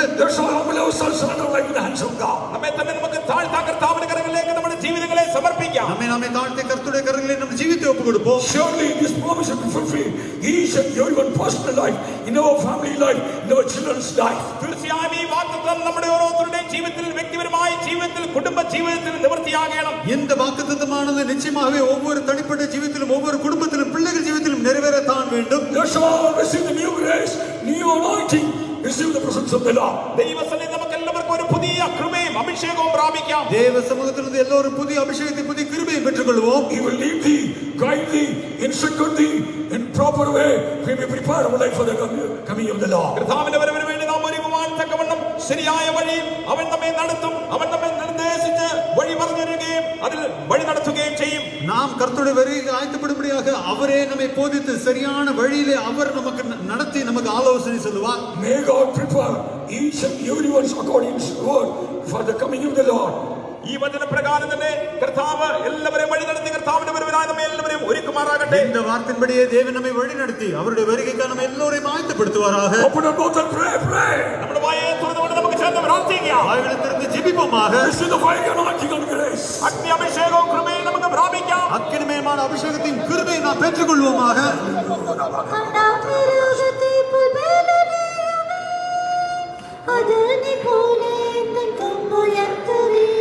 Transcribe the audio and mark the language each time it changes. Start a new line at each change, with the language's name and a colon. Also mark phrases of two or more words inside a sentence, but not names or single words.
English: That's all humble ourselves and our life in the hands of God.
Malayalam: നമ്മെ തന്നെ നമുക്ക് താഴ്ത്താ കർത്താവിന്റെ കരങ്ങളിലേക്ക് നമ്മുടെ ജീവിതങ്ങളെ സമർപ്പിക്കാം.
Tamil: நம்மை தாழ்த்தி கர்த்தருடைய கரங்களில் நம்ம ஜீவித்தை ஒப்பு கொடுப்போம்.
English: Surely this promise will be fulfilled. Each and everyone personal life, in our family life, in our children's life.
Malayalam: തീർച്ചയായും ഈ വാഗ്ദത്തം നമ്മുടെ ഓരോരുത്തരുടെയും ജീവിതത്തിൽ, വ്യക്തിപരമായ ജീവിതത്തിൽ, കുടുംബ ജീവിതത്തിൽ നിവൃത്തിയാകണം.
Tamil: இந்த வாக்குத்தத்தமானது நிச்சயமாகவே ஒவ்வொரு தனிப்பட்ட ஜீவித்திலும் ஒவ்வொரு குடும்பத்திலும் பிள்ளைகள் ஜீவித்திலும் நிறைவேறத்தான் வேண்டும்.
English: That's all receive the new grace, new anointing, receive the presence of the Lord.
Malayalam: ദൈവസന്നിധിയിൽ നമുക്ക് എല്ലാവർക്കും ഒരു പുതിയ കൃപയും അഭിഷേകവും പ്രാപിക്കാം.
Tamil: தேவ சமூகத்திலிருந்து எல்லோரும் புதிய அபிஷேகத்தை புதிய கிருபையை பெற்றுக்கொள்வோம்.
English: He will lead thee, guide thee, instruct thee in proper way. We may prepare our life for the coming of the Lord.
Malayalam: കർത്താവിന്റെ വരവിന് വേണ്ടി നാം ഒരുങ്ങുവാൻ തക്കവണ്ണം ശരിയായ വഴിയിൽ അവൻ നമ്മെ നടത്തും. അവൻ നമ്മെ നിർദ്ദേശിച്ച് വഴി പറഞ്ഞു തരികയും അതിൽ വഴി നടത്തുകയും ചെയ്യും.
Tamil: நாம் கர்த்தருடைய வருகைக்கு ஆயத்தப்படும்படியாக அவரே நம்மை போதித்து சரியான வழியிலே அவர் நமக்கு நடத்தி நமக்கு ஆலோசனை சொல்லுவார்.
English: May God prepare each and everyone's according to His word for the coming of the Lord.
Malayalam: ഈ വചനപ്രകാരം തന്നെ കർത്താവ് എല്ലാവരെയും വഴി നടത്തി കർത്താവിന്റെ വരവിനായി നമ്മെ എല്ലാവരെയും ഒരുക്കുമാറാകട്ടെ.
Tamil: இந்த வார்த்தையின்படியே தேவன் நம்மை வழி நடத்தி அவருடைய வருகைக்காக நம்ம எல்லோரையும் ஆயத்தப்படுத்துவாராக.
English: Open our mouth and pray, pray.
Malayalam: നമ്മുടെ വായെ തുറന്നുകൊണ്ട് നമുക്ക് ചേർന്ന് പ്രാർത്ഥിക്കാം.
Tamil: வாய்களை திறந்து ஜெபிப்போமாக.
English: Receive the fire anointing and grace.
Malayalam: അഗ്നി അഭിഷേകവും കൃപയും നമുക്ക് പ്രാപിക്കാം.
Tamil: அக்கினிமயமான அபிஷேகத்தின் கிருபையை நாம் பெற்றுக்கொள்வோமாக. அதனை போல எங்கள் கம்புயர்த்தவே,